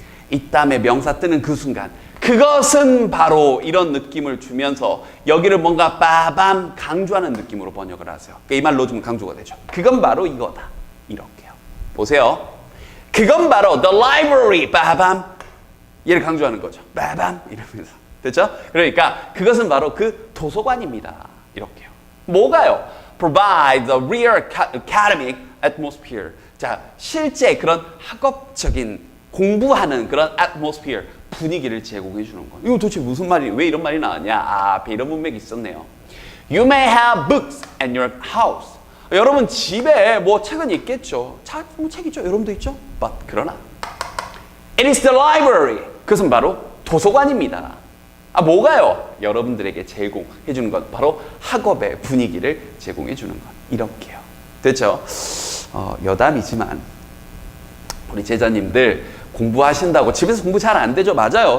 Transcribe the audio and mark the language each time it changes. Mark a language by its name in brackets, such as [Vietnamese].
[Korean] 이 다음에 명사 뜨는 그 순간 그것은 바로 이런 느낌을 주면서 여기를 뭔가 빠밤 강조하는 느낌으로 번역을 하세요. 그러니까 이 말 넣어주면 강조가 되죠. 그건 바로 이거다. 이렇게요. 보세요. 그건 바로 the library, 빠밤. 얘를 강조하는 거죠. 빠밤 이러면서. 됐죠? 그러니까 그것은 바로 그 도서관입니다. 이렇게요. 뭐가요? [English] Provide the real academic atmosphere. [Korean] 자, 실제 그런 학업적인 공부하는 그런 atmosphere, 분위기를 제공해 주는 거. 이거 도대체 무슨 말이, 왜 이런 말이 나왔냐? 앞에 이런 문맥이 있었네요. [English] You may have books at your house. [Korean] 여러분 집에 뭐 책은 있겠죠. 뭐 책 있죠. 여러분도 있죠. [English] But [Korean] 그러나 [English] it is the library. [Korean] 그것은 바로 도서관입니다. 뭐가요? 여러분들에게 제공해 주는 것, 바로 학업의 분위기를 제공해 주는 것. 이렇게요. 됐죠? 여담이지만 우리 제자님들 공부하신다고 집에서 공부 잘 안 되죠? 맞아요.